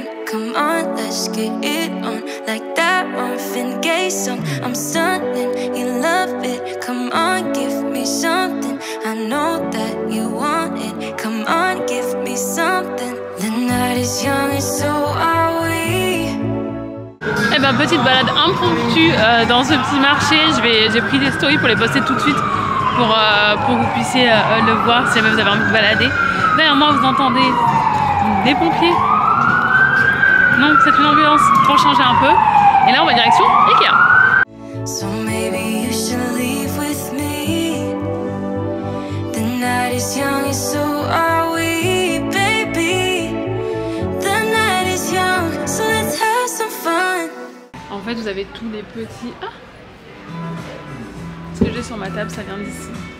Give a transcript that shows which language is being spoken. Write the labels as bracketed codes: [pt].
[en] Come on, let's get it on like that Marvin Gaye song. I'm stunning, you love it. Come on, give me something. I know that you want it. Come on, give me something. The night is young and so are we. [fr] Eh ben petite balade impromptue dans ce petit marché. J'ai pris des stories pour les poster tout de suite pour que vous puissiez le voir si jamais vous avez envie de balader. Derrière moi vous entendez des pompiers. Non, c'est une ambulance pour changer un peu. Et là, on va direction Ikea. [en] So maybe you should leave with me. The night is young and so are we, baby. The night is young, so let's have some fun. [fr] En fait, vous avez tous les petits... Ah, ce que j'ai sur ma table, ça vient d'ici.